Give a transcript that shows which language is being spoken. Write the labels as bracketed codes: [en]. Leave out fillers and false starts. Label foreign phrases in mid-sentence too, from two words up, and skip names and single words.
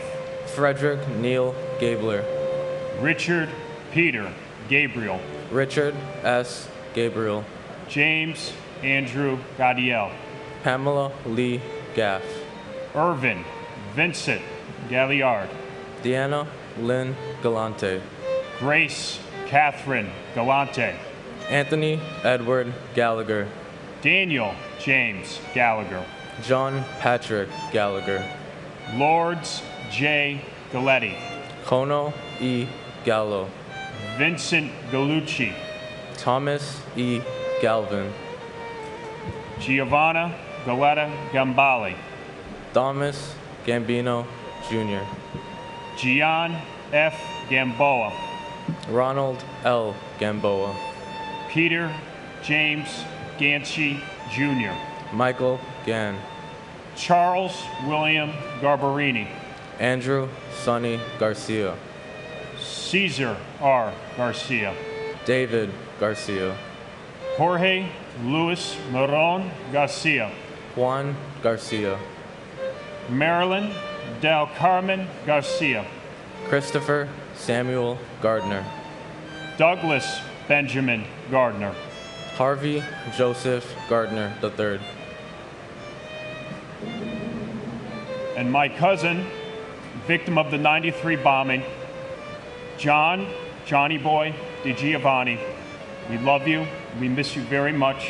[en] Frederick Neil Gabler, Richard Peter Gabriel, Richard S. Gabriel, James Andrew Gadiel, Pamela Lee Gaff, Irvin Vincent Galliard, Deanna Lynn Galante, Grace Catherine Galante, Anthony Edward Gallagher, Daniel James Gallagher, John Patrick Gallagher, Lords J. Galletti, Kono E. Gallo, Vincent Gallucci, Thomas E. Galvin, Giovanna Galetta Gambale, Thomas Gambino Jr., Gian F. Gamboa, Ronald L. Gamboa, Peter James Ganchi Jr., Michael Gann, Charles William Garbarini, Andrew Sonny Garcia, Caesar R. Garcia, David Garcia, Jorge Luis Moron Garcia, Juan Garcia, Marilyn Del Carmen Garcia, Christopher Samuel Gardner, Douglas Benjamin Gardner, Harvey Joseph Gardner III, and my cousin, victim of the 93 bombing, Johnny Boy DiGiovanni. We love you We miss you very much.